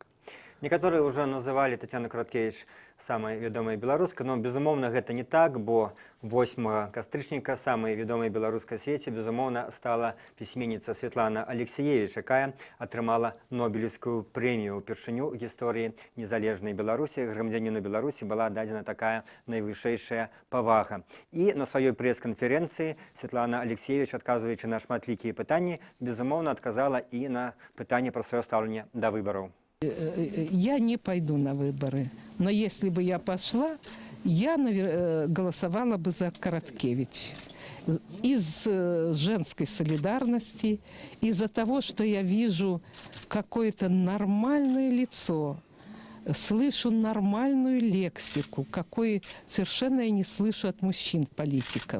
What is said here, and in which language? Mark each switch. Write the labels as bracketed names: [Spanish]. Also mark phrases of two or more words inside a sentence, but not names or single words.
[Belarusian] Некаторыя ўжо называлі Тацяну Караткевіч самай вядомай беларускай, но, безумоўна, гэта не так, бо 8 кастрычніка самай вядомай беларускай свеце, безумоўна, стала пісьменніца Святлана Алексіевіч, якая атрымала Нобелевскую прэмію ўпершыню ў гісторыі незалежнай Беларусі. Грамадзяніну Беларусі была дадзена такая найвышэйшая павага. І на сваёй прэс-канферэнцыі Святлана Алексіевіч, адказваючы на шматлікія пытанні, безумоўна, адказала і на пытанне пра сваё стаўленне да выбараў. [Russian] Я не пойду на выборы, но если бы я пошла, я голосовала бы за Короткевич. Из женской солидарности, из-за того, что я вижу какое-то нормальное лицо, слышу нормальную лексику, какой совершенно я не слышу от мужчин-политиков.